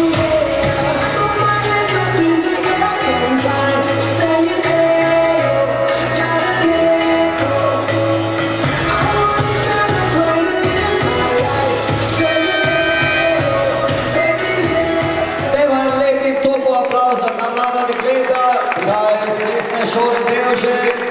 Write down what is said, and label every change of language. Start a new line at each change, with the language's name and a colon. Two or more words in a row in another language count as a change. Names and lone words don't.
English: Yeah. Throw my hands up in the air sometimes. Say it there. Gotta let go. I wanna celebrate and live my life. Say it there. Baby, let's go.
Slovenian: Dajmo en lepih topo aplauza za mlada dekleta, prihajajo iz plesne šole Devže.